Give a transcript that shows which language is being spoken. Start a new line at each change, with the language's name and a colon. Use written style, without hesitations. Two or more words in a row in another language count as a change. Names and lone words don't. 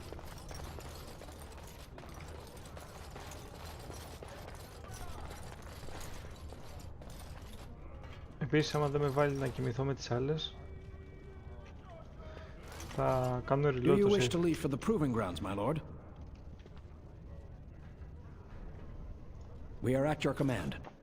Greek: Επίσης, άμα δεν με βάλει να κοιμηθώ με τις άλλες, θα κάνω reload.
English: Do you wish to leave for the proving grounds, my lord? We are at your command.